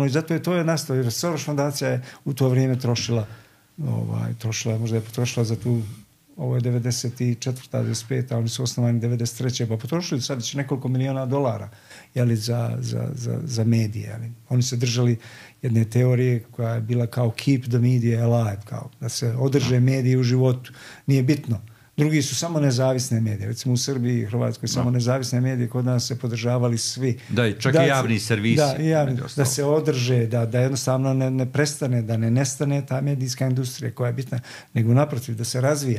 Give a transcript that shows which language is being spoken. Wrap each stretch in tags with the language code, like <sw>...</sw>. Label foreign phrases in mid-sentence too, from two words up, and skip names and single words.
<bs>I zato je to nastalo, jer Soros fondacija je u to vrijeme trošila, možda je potrošila za tu, ovo je 94. 95. a oni su osnovani 93. pa potrošili sad će nekoliko miliona dolara, jeli, za medije. Jeli. Oni se držali jedne teorije koja je bila kao</bs> <en>keep the media alive,</en> <bs>kao da se održe mediji u životu. Nije bitno. Drugi su samo nezavisne medije. Recimo u Srbiji i Hrvatskoj samo nezavisne medije, kod nas se podržavali svi. Da, čak i javni servisi. Da se održe, da jednostavno ne prestane, da ne nestane ta medijska industrija koja je bitna, nego naprotiv, da se razvija.</bs>